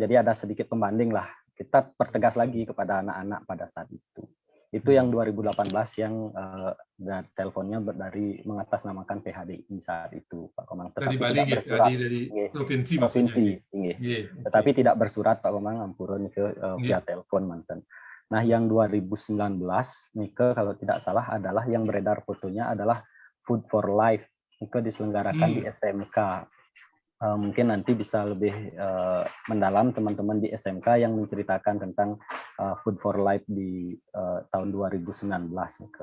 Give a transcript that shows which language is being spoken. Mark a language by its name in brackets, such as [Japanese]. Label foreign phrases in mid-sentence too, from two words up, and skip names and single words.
[Indonesian] Jadi ada sedikit pembanding lah. Kita pertegas lagi kepada anak-anak pada saat itu. Itu yang 2018 yang teleponnya dari mengatasnamakan PHDI saat itu, Pak Komang. Tetapi dari Bali, tidak bersurat, dari provinsi, provinsi, tetapi tidak bersurat Pak Komang, ampurun ke via telepon mantan. Nah, yang 2019 Nike kalau tidak salah adalah yang beredar fotonya adalah Food for Life. Nike diselenggarakan di SMK. Mungkin nanti bisa lebih mendalam teman-teman di SMK yang menceritakan tentang Food for Life di tahun 2019 Nike.